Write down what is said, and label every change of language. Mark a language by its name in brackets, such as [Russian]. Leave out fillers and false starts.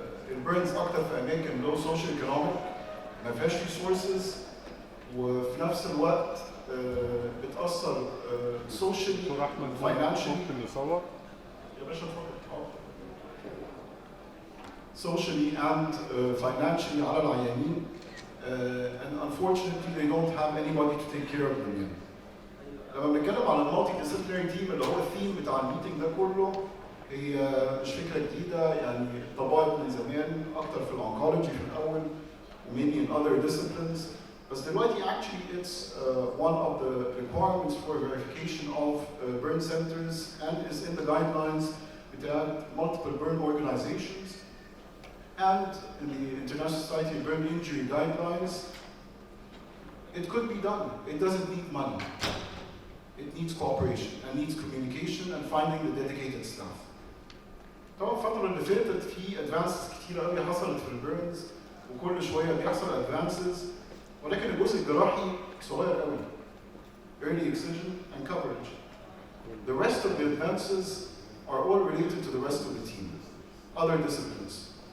[Arabic] البيرنز أكتر في أماكن [English] low socio-economic [Arabic] ما فيهاش resources وفي نفس الوقت بتأثر socially financially. ممكن نصور؟ يا باشا اتفضل. [English] Socially and financially [Arabic] على العيانين. [English] And unfortunately they don't have anybody to take care of them yet. [Arabic] لما بنتكلم عن المالتي ديسيبلينري تيم اللي هو الثيم بتاع الميتنج ده كله، هي مش فكره جديده، يعني طبقت من زمان اكتر في الانكولوجي في الاول [English] وmaybe in other disciplines، [Arabic] بس دلوقتي [English] actually it's one of the requirements for verification of burn centers and is in the guidelines [Arabic] بتاعت [English] multiple burn organizations and in the International Society of Burn Injury guidelines. It could be done. It doesn't need money. It needs cooperation and needs communication and finding the dedicated staff. [Arabic] طبعا الفترة اللي فاتت في ادفانسز كتيرة قوي حصلت في البيرنز وكل شوية بيحصل ادفانسز، ولكن الجزء الجراحي صغير قوي. [English] Early excision and coverage. The rest of the advances are all related to the rest of the team, other disciplines.